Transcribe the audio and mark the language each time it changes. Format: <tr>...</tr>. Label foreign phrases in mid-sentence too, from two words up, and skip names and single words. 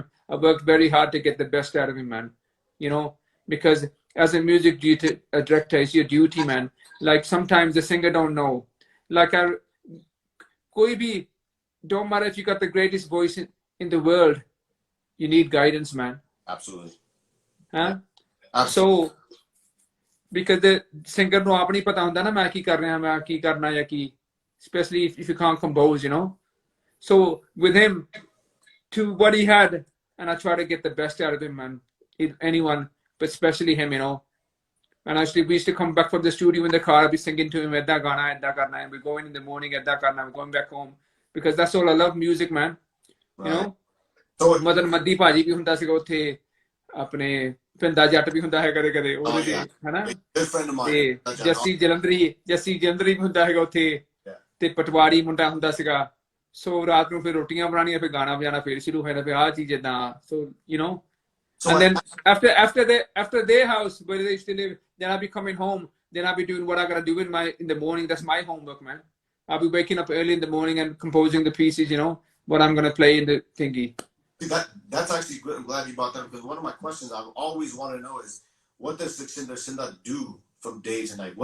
<en>I worked very hard to get the best out of him, man. You know, because as a music director, it's your duty, man. Like sometimes the singer don't know. Like don't matter if you got the greatest voice in the world, you need guidance, man. Absolutely. Huh? Absolutely. So because the singer no</en> <pa>ਆਪਣੀ ਪਤਾ ਹੁੰਦਾ ਨਾ ਮੈਂ ਕੀ ਕਰ ਰਿਹਾ ਮੈਂ ਕੀ ਕਰਨਾ ਯਾ ਕੀ,</pa> <en>especially if you can't compose, you know. So with him, to what he had, and I try to get the best out of him, man. Anyone, but especially him, you know. And actually, we used to come back from the studio in the car. I'd be singing to him,</en> <pa>"ਇੱਦਾਂ ਗਾਣਾ, ਇੱਦਾਂ ਕਰਨਾ,"</pa> <en>and we're going in the morning,</en> <pa>"ਇੱਦਾਂ ਕਰਨਾ."</pa> <en>We're going back home because that's all I love, music, man. You know.</en> <pa>So ਮਦਨ ਮੱਦੀ ਪਾਜੀ ਭੀ ਹੁੰਦਾ ਸੀਗਾ ਉੱਥੇ ਆਪਣੇ ਪਿੰਡਾ ਜੱਟ ਭੀ ਹੁੰਦਾ ਹੈ ਕਦੇ ਕਦੇ ਉਹਦੇ ਤੇ ਹੈ ਨਾ ਤੇ ਜੱਸੀ ਜਲੰਧਰੀ ਵੀ ਹੁੰਦਾ ਹੈਗਾ ਉੱਥੇ ਤੇ ਪਟਵਾਰੀ ਮੁੰਡਾ ਹੁੰਦਾ ਸੀਗਾ ਸੋ ਰਾਤ ਨੂੰ ਫਿਰ ਰੋਟੀਆਂ ਬਣਾਉਣੀਆਂ ਫਿਰ ਗਾਣਾ ਵਜਾਣਾ ਫਿਰ ਸ਼ੁਰੂ ਹੋਇਆ ਫਿਰ ਆਹ ਚੀਜ਼ ਇਦਾਂ</pa> <en>so you know. And then after their house where they used to live, then I'll be coming home, then I'll be doing what I gotta do in the morning. That's my homework, man. I'll be waking up early in the morning and composing the pieces, you know, what I'm gonna play in the thingy. See, that's actually good. I'm glad you brought that up because one of my questions I've always wanted to know is what does Sukshinder Shinda do from day to night?</en>